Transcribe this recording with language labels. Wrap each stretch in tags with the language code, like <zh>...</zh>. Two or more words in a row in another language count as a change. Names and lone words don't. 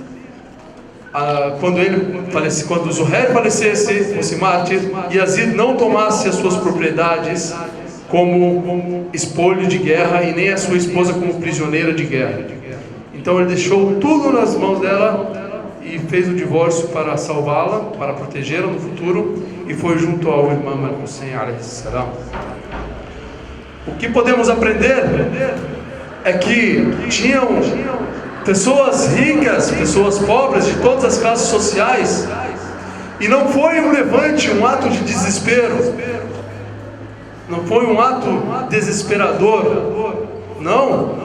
<pt>quando Zuhair falecesse, fosse mártir, Yazid não tomasse as suas propriedades como espólio de guerra e nem a sua esposa como prisioneira de guerra. Então ele deixou tudo nas mãos dela e fez o divórcio para salvá-la, para protegê-la no futuro, e foi junto ao Imam al-Hussein</pt> <ar>عليه السلام.</ar> <pt>O que podemos aprender é que tinham pessoas ricas, pessoas pobres, de todas as classes sociais, e não foi um levante, um ato de desespero, não foi um ato desesperador, não.</pt>